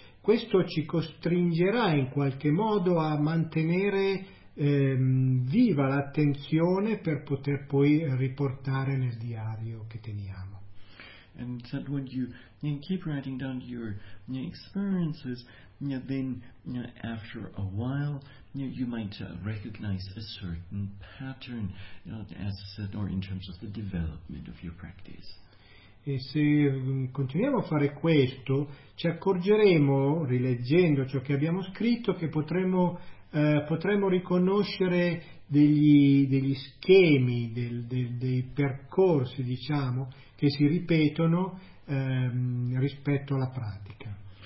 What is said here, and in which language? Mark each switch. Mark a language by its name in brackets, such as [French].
[Italian] Questo ci costringerà in qualche modo a mantenere viva l'attenzione per poter poi riportare nel diario che teniamo. [English] And so when you keep writing down your experiences, then after a while you might recognize a certain pattern in terms of the development of your practice. [Italian] E se continuiamo a fare questo, ci accorgeremo, rileggendo ciò che abbiamo scritto, che potremmo riconoscere degli schemi, dei percorsi, diciamo, che si ripetono rispetto alla pratica.